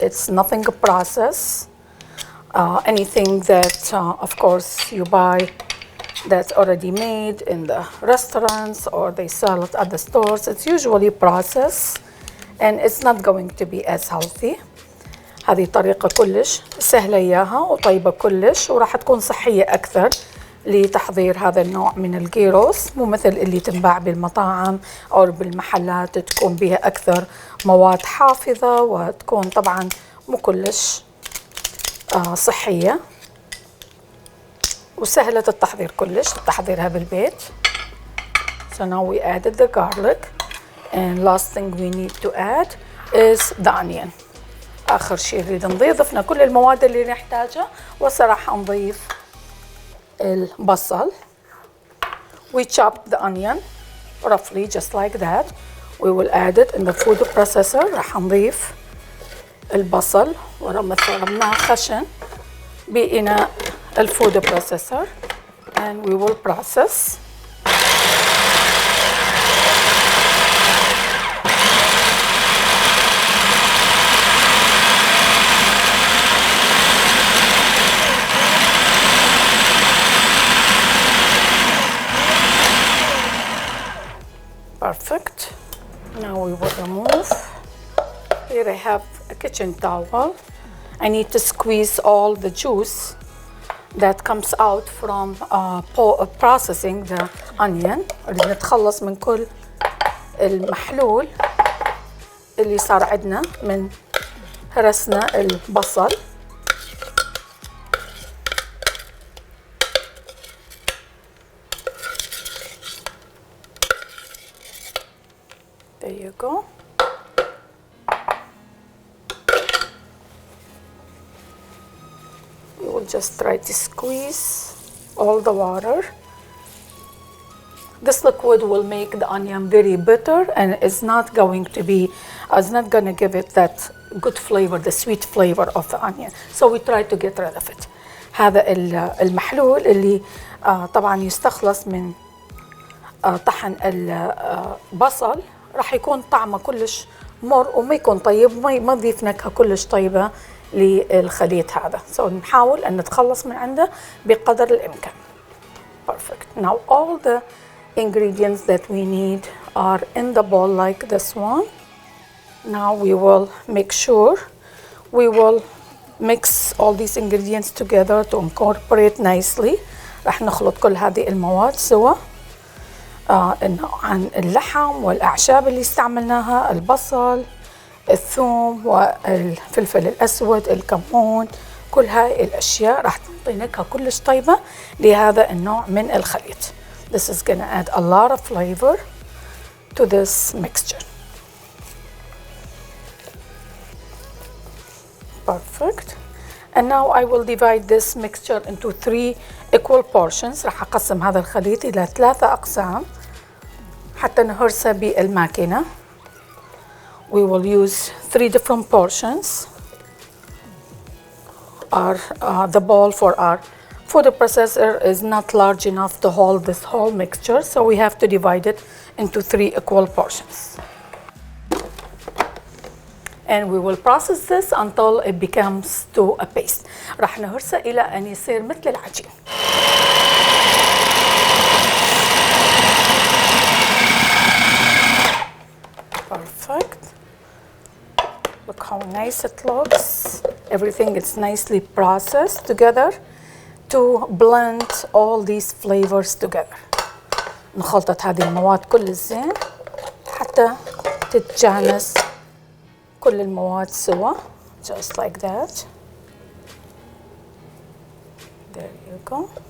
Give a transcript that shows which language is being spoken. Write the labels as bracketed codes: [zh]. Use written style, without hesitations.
[en] It's nothing a process. Anything that, of course, you buy that's already made in the restaurants or they sell it at the stores, it's usually processed and it's not going to be as healthy. [ar] هذه طريقة كلش سهلة إياها وطيبة كلش وراح تكون صحية أكثر لتحضير هذا النوع من الجيروس, مو مثل اللي تنباع بالمطاعم أو بالمحلات تكون بها أكثر مواد حافظة وتكون طبعا مو كلش صحية وسهلة التحضير كلش, تحضيرها بالبيت. [en] So now we added the garlic and last thing we need to add is the onion. [ar] آخر شيء نريد نضيف, ضفنا كل المواد اللي نحتاجها وصراحة نضيف البصل. [en] We chop the onion roughly just like that. We will add it in the food processor. [ar] راح نضيف البصل ورمناه خشن بإناء الفود [en] processor and we will process. Perfect. Now we will remove. Here I have a kitchen towel. I need to squeeze all the juice that comes out from processing the onion. [ar] نريد نتخلص من كل المحلول اللي صار عندنا من هرسنا البصل. [en] There you go. We will just try to squeeze all the water. This liquid will make the onion very bitter and it's not going to give it that good flavor, the sweet flavor of the onion. So we try to get rid of it. [ar] هذا المحلول اللي طبعا يستخلص من طحن البصل راح يكون طعمه كلش مر وما يكون طيب وما نضيف نكهة كلش طيبة للخليط هذا. So نحاول أن نتخلص من عنده بقدر الإمكان. [en] Perfect. Now all the ingredients that we need are in the bowl like this one. Now we will make sure we will mix all these ingredients together to incorporate nicely. [ar] راح نخلط كل هذه المواد سوا. عن اللحم والأعشاب اللي استعملناها، البصل، الثوم والفلفل الأسود، الكمون، كل هاي الأشياء راح تعطي نكهة كلش طيبة لهذا النوع من الخليط. [en] This is gonna add a lot of flavor to this mixture. Perfect. And now I will divide this mixture into 3 equal portions. [ar] راح أقسم هذا الخليط إلى 3 أقسام حتى نهرسه بالماكينة. [en] We will use 3 different portions. The bowl for our food processor is not large enough to hold this whole mixture, so we have to divide it into 3 equal portions. And we will process this until it becomes to a paste. [ar] راح نهرسه إلى أن يصير مثل العجين. [en] Perfect. Look how nice it looks. Everything is nicely processed together to blend all these flavors together. [ar] نخلط هذه المواد كل الزين حتى تتجانس كل المواد سوا. [en] Just like that. There you go.